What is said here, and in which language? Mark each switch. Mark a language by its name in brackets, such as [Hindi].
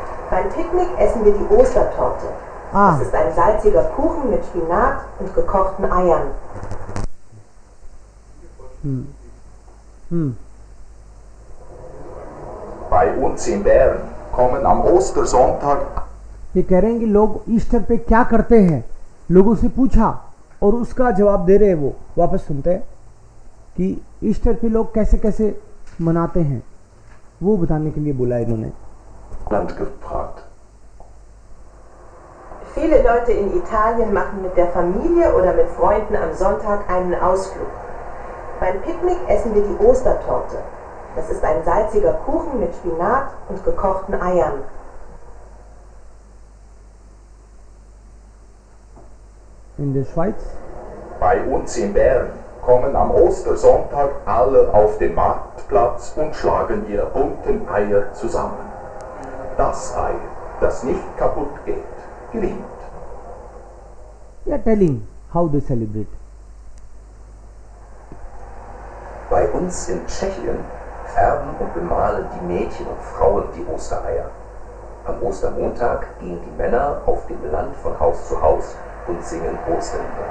[German] Beim Picknick essen wir die Ostertorte. Das ist ein salziger Kuchen mit Spinat und gekochten Eiern. Bei uns in Bern kommen am Ostersonntag. [Hindi] ये कह रहे हैं कि लोग Easter पे क्या करते हैं, लोगों से पूछा और उसका जवाब दे रहे हैं। वो वापस सुनते हैं कि ईस्टर पे लोग कैसे कैसे मनाते हैं, वो बताने के लिए बोला इन्होंने। [German] Viele Leute in Italien machen mit der Familie oder mit Freunden am Sonntag einen Ausflug. Beim Picknick essen wir die Ostertorte. Das ist ein salziger Kuchen mit Spinat und gekochten Eiern. In der Schweiz? Bei uns in Bern kommen am Ostersonntag alle auf den Marktplatz und schlagen ihre bunten Eier zusammen. Das Ei, das nicht kaputt geht, gewinnt. [English] Yeah, telling how they celebrate. [German] Bei uns in Tschechien färben und bemalen die Mädchen und Frauen die Ostereier. Am Ostermontag gehen die Männer auf dem Land von Haus zu Haus und singen Osterlieder.